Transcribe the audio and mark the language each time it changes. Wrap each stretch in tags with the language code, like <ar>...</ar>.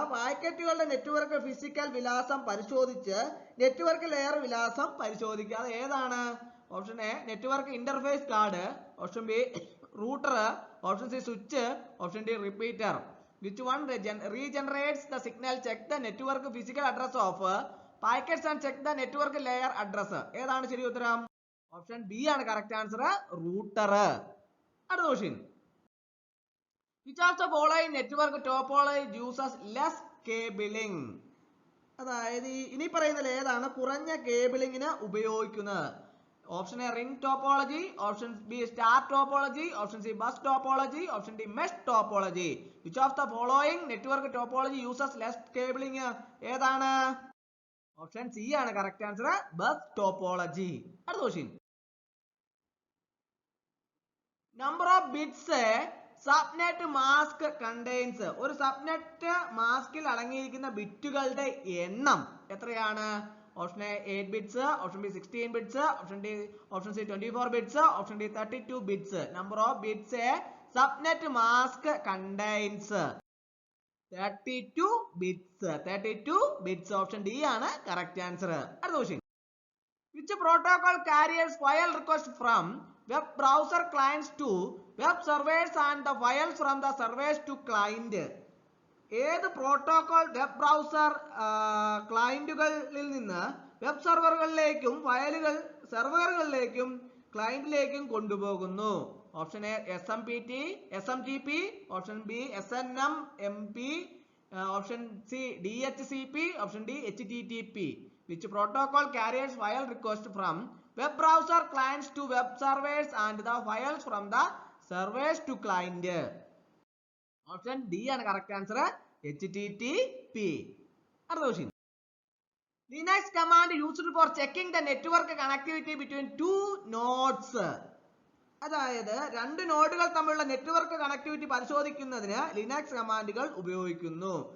<ml>പാക്കറ്റുകളുടെ network physical വിലാസം പരിശോധിച്ച് network layer വിലാസം പരിശോധിക്കുക. അത് ഏതാണ്? Option A network interface card, option B router, option C switch, option D repeater.</ml> <en>Which one regenerates the signal? Check the network physical address of packets and check the network layer address.</en> <ml>ഏതാണ് ശരി ഉത്തരം? Option B ആണ് correct answer, router. അടുത്ത question.</ml> <en>Which of the following network topology uses less cabling?</en> <ml>അതായത് ഇനി പറയുന്നതിൽ ഏതാണ് കുറഞ്ഞ കേബിളിങ്ങിന് ഉപയോഗിക്കുന്നത്? Option A ring topology, option B star topology, option C bus topology, option D mesh topology.</ml> <en>Which of the following network topology uses less cabling? ഏതാണ്?</en> <ml>Option C ആണ് correct answer, bus topology. അടുത്ത question.</ml> <en>Number of bits subnet mask contains.</en> <ml>ഒരു subnet മാസ്കിൽ അടങ്ങിയിരിക്കുന്ന ബിറ്റുകളുടെ എണ്ണം എത്രയാണ്? Option A 8 bits, option B 16 bits, option C 24 bits, option D 32 bits.</ml> <en>Number of bits a subnet mask contains 32 bits.</en> <ml>32 bits. Option D ആണ് correct answer. അടുത്ത question.</ml> <en>Which protocol carries file request from web browser clients to web servers and the files from the servers to client?</en> <ml>ഏത് protocol web browser ക്ലയന്റുകളിൽ നിന്ന് web സെർവറുകളിലേക്കും ഫയലുകൾ സെർവറുകളിലേക്കും ക്ലയന്റിലേക്കും കൊണ്ടുപോകുന്നു? Option A SMTP, option B SNMP, option C DHCP, option D HTTP.</ml> <en>Which protocol carries file request from web browser clients to web servers and the files from the servers to client? Option D ആണ് correct answer. HTTP.</en> <ml>അടുത്ത question.</ml> <en>Linux command used for checking the network connectivity between two nodes.</en> <ml>അതായത് രണ്ട് നോഡുകൾ തമ്മിലുള്ള network connectivity പരിശോധിക്കുന്നതിന് Linux കമാൻഡുകൾ ഉപയോഗിക്കുന്നു.</ml>